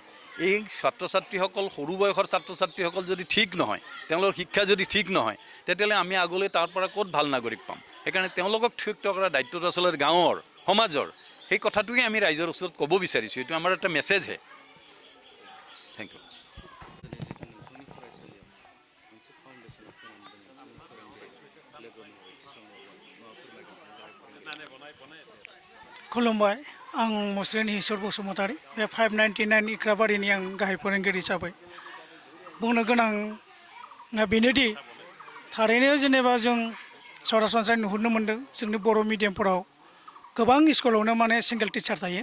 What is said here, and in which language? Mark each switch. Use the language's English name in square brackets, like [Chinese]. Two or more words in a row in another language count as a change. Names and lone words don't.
[Assamese] এই ছাত্ৰ ছাত্ৰীসকল সৰু বয়সৰ ছাত্ৰ ছাত্ৰীসকল যদি ঠিক নহয়, তেওঁলোকৰ শিক্ষা যদি ঠিক নহয়, তেতিয়াহ'লে আমি আগলৈ তাৰ পৰা ক'ত ভাল নাগৰিক পাম। সেইকাৰণে তেওঁলোকক ঠিক কৰাৰ দায়িত্বটো আচলতে গাঁৱৰ সমাজৰ। সেই কথাটোকে আমি ৰাইজৰ ওচৰত ক'ব বিচাৰিছোঁ। এইটো আমাৰ এটা মেছেজহে। [English] thank you. [Bodo] खुलुमबाय, आं मुस्लिम ईश्वर बसुमतारी बे 599 इक्राबारिनि आं गाहाय फोरोंगिरि हिसाबै बुंनो गोनां बेनोदि थारैनो जेनेबा जों सरासनस्रायै नुहुरनो मोन्दों जोंनि बर' मिडियामफोराव गोबां स्कुलावनो माने [English] single teacher [Bodo] थायो।